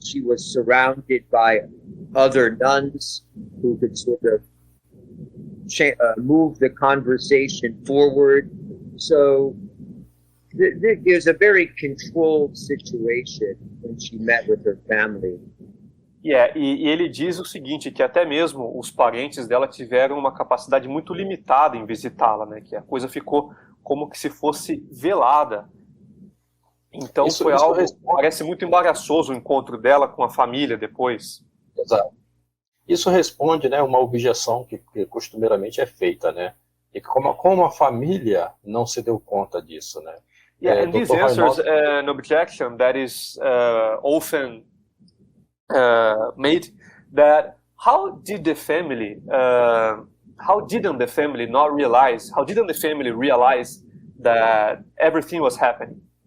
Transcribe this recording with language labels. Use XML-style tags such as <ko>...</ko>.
<en>She was surrounded by other nuns who could sort of move the conversation forward. So it was a very controlled situation when she met with her family.</en> <pt>Yeah, e ele diz o seguinte, que até mesmo os parentes dela tiveram uma capacidade muito limitada em visitá-la, né? Que a coisa ficou como que se fosse velada. Então foi algo, parece muito embaraçoso o encontro dela com a família depois. Exato. Isso responde, né, uma objeção que costumeiramente é feita, né? E como a família não se deu conta disso, né?</pt> <en>Yeah, and this answers an objection that is often made, that how didn't the family realize that everything was happening?</en>